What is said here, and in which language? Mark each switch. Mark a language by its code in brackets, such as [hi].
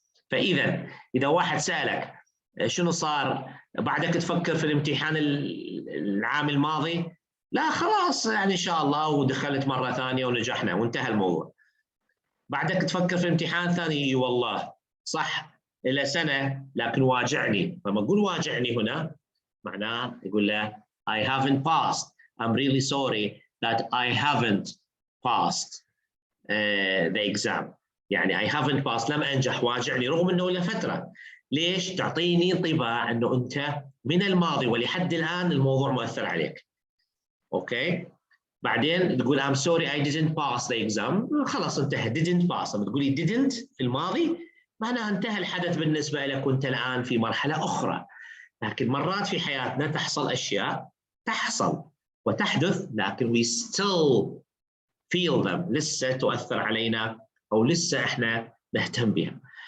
[ar] فإذا واحد سألك شنو صار بعدك تفكر في الامتحان العام الماضي، لا خلاص يعني إن شاء الله ودخلت مرة ثانية ونجحنا وانتهى الموضوع. بعدك تفكر في امتحان ثاني، والله صح إلى سنة لكن واجعني. فما أقول واجعني هنا معناه يقول له [en] I haven't passed. I'm really sorry that I haven't passed the exam. [ar] يعني [en] I haven't passed، [ar] لم أنجح، واجعني رغم أنه له فترة. ليش؟ تعطيني انطباع أنه أنت من الماضي ولحد الآن الموضوع مؤثر عليك. أوكي؟ بعدين تقول [en] I'm sorry I didn't pass the exam، [ar] خلاص انتهى. [en] didn't pass. [ar] لما تقولي didn't في الماضي معناها انتهى الحدث بالنسبة لك وأنت الآن في مرحلة أخرى. لكن مرات في حياتنا تحصل أشياء، تحصل وتحدث لكن [en] we still feel them، [ar] لسه تؤثر علينا أو لسه إحنا نهتم بها.